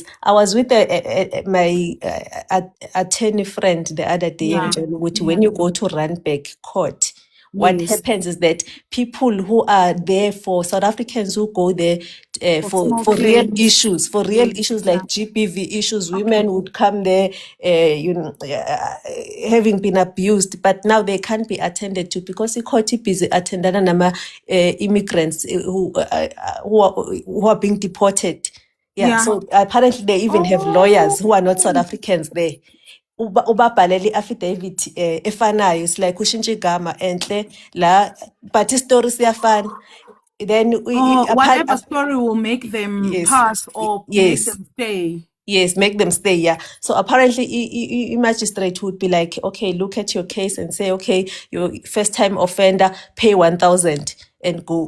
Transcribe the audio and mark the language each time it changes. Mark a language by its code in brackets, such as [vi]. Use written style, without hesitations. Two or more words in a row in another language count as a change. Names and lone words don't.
[en] I was with my attorney friend the other day, which when you go to Randburg Court, what happens is that people who are there for South Africans who go there for real issues, like GBV issues, women would come there, having been abused, but now they can't be attended to because the court is busy attending nama immigrants who are being deported. So apparently they even have lawyers who are not South Africans there. [zu] Ubabhalele affidavit efanayo, [en] it's like [zu] ushintshe igama enhle la [en] but story [zu] siyafana. [en] Then whatever story will make them pass or make them stay. Yes, make them stay. So apparently, magistrate would be like, okay, look at your case and say, okay, your first time offender, pay 1,000 and go.